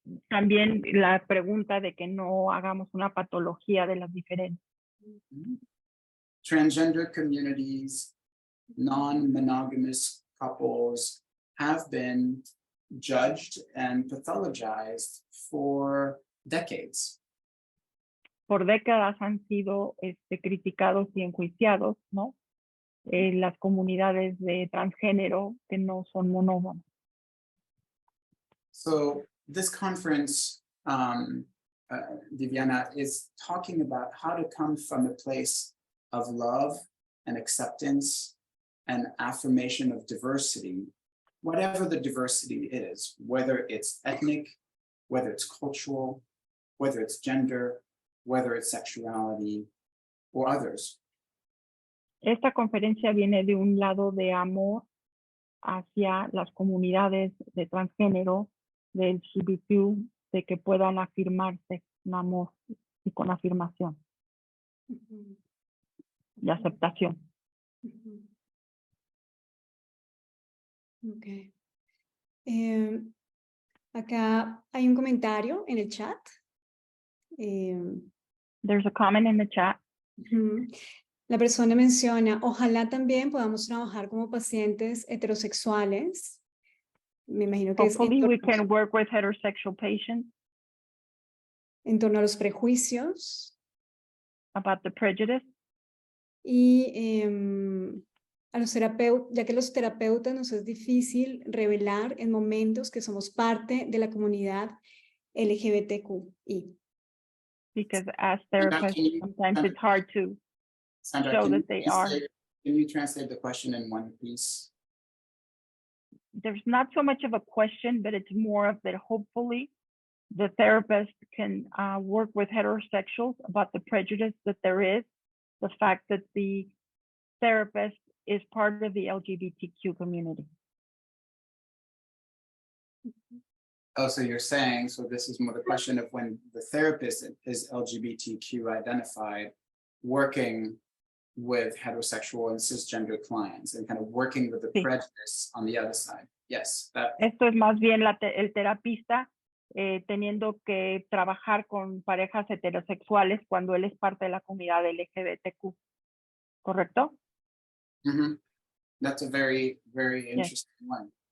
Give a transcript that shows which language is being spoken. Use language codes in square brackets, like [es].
[es] También la pregunta de que no hagamos una patología de las diferencias. [en] Transgender communities, non-monogamous couples have been judged and pathologized for decades. [es] Por décadas han sido criticados y enjuiciados, ¿no? Las comunidades de transgénero que no son monógamas. [en] So this conference, Viviana, is talking about how to come from a place of love and acceptance and affirmation of diversity, whatever the diversity is, whether it's ethnic, whether it's cultural, whether it's gender, whether it's sexuality, or others. [es] Esta conferencia viene de un lado de amor hacia las comunidades de transgénero, del LGBTQ, de que puedan afirmarse con amor y con afirmación y aceptación. [en] Okay. [es] Acá hay un comentario en el chat. [en] There's a comment in the chat. [es] La persona menciona, ojalá también podamos trabajar como pacientes heterosexuales. Me imagino que [en] Hopefully we can work with heterosexual patients. [es] En torno a los prejuicios. [en] About the prejudice. [es] Y a los terapeutas, ya que los terapeutas nos es difícil revelar en momentos que somos parte de la comunidad LGBTQI. [en] Because as therapists, sometimes it's hard to Sandra, show that they are. Can you translate the question in one piece? There's not so much of a question, but it's more of that hopefully the therapist can work with heterosexuals about the prejudice that there is, the fact that the therapist is part of the LGBTQ community. Oh, so you're saying, so this is more the question of when the therapist is LGBTQ identified, working with heterosexual and cisgender clients and kind of working with the prejudice on the other side. Yes. [es] Esto es más bien el terapista teniendo que trabajar con parejas heterosexuales cuando él es parte de la comunidad LGBTQ. ¿Correcto? Mm-hmm. [en] That's a very, very interesting one.